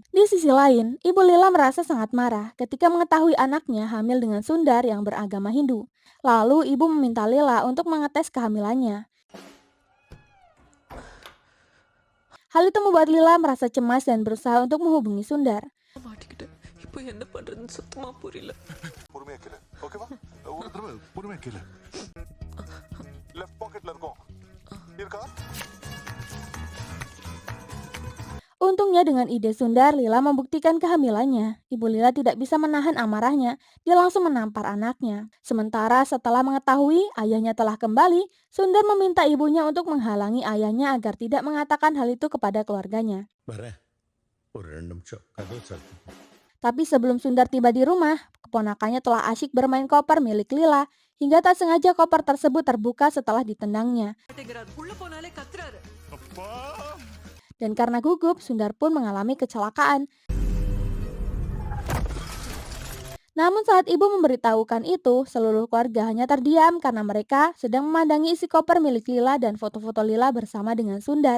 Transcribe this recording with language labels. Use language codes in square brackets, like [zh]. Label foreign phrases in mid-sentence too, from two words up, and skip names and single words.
[id] Di sisi lain, Ibu Lila merasa sangat marah ketika mengetahui anaknya hamil dengan Sundar yang beragama Hindu. Lalu ibu meminta Lila untuk mengetes kehamilannya. Hal itu membuat Lila merasa cemas dan berusaha untuk menghubungi Sundar. [ta] மாட்டிக்கிட்டேன். இப்போ என்ன பண்றதுன்னு சுத்தமா புரியல. பொறுமையா கேளு. ஓகேவா? ஒரு தடவை பொறுமையா கேளு. [en] left pocket [ta] இருக்கும். இருக்கா? [id] Untungnya dengan ide Sundar, Lila membuktikan kehamilannya. Ibu Lila tidak bisa menahan amarahnya. Dia langsung menampar anaknya. Sementara setelah mengetahui ayahnya telah kembali, Sundar meminta ibunya untuk menghalangi ayahnya agar tidak mengatakan hal itu kepada keluarganya. [ta] வரேன் ஒரு 2 நிமிஷம் கதவு சாத்து. [id] Tapi sebelum Sundar tiba di rumah, keponakannya telah asyik bermain koper milik Lila. Hingga tak sengaja koper tersebut terbuka setelah ditendangnya. [ta] உள்ள போனாலே கத்துறாரு. [id] Dan karena gugup, Sundar pun mengalami kecelakaan. Namun saat ibu memberitahukan itu, seluruh keluarga hanya terdiam karena mereka sedang memandangi isi koper milik Lila dan foto-foto Lila bersama dengan Sundar.